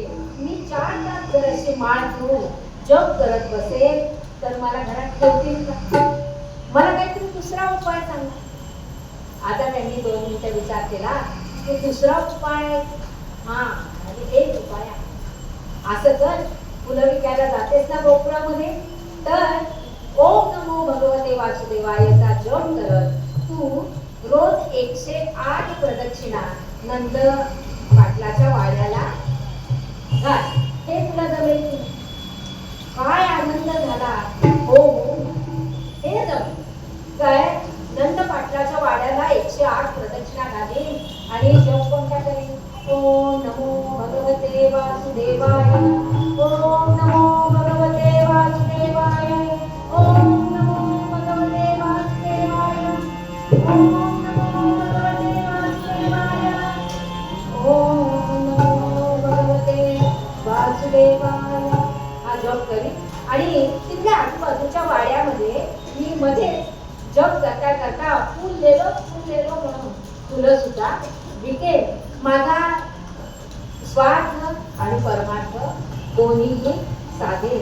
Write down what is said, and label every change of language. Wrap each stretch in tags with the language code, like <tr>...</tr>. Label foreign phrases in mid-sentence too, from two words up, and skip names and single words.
<mr>मी 4 तास जर अशी माळ घेऊन जप करत बसेल तर मला घरात ठेवतील का? मला काहीतरी दुसरा उपाय सांगा. आता त्यांनी 2 मिनिटं विचार केला की दुसरा उपाय एक उपाय आहे. असं कर, फुलं विकायला जातेस ना गोकुळामध्ये तर</mr> <sa>ओम नमो भगवते वासुदेवायचा</sa> <mr>जप करत तू रोज 108 प्रदक्षिणा नंद पाटलाच्या वाड्याला घाल. हे तुला जमेल. काय आनंद झाला. हो हे जमेल. काय नंद पाटलाच्या वाड्याला 108 प्रदक्षिणा घालीन आणि जप कोणता करीन.</mr> <sa>ओम नमो भगवते वासुदेवाय, ओम नमो भगवते वासुदेवाय, ओम नमो भगवते वासुदेवाय, ओम नमो भगवते वासुदेवाय, ओम नमो भगवते वासुदेवाय.</sa> <mr>हा जप करीन आणि तिथल्या आजूबाजूच्या वाड्यामध्ये मी मध्ये जप करता करता</mr> <hi>फुल लेलो</hi> <mr>म्हणून फुलं सुद्धा विकेल. माझा स्वार्थ आणि परमार्थ दोन्हीही साधे.</mr>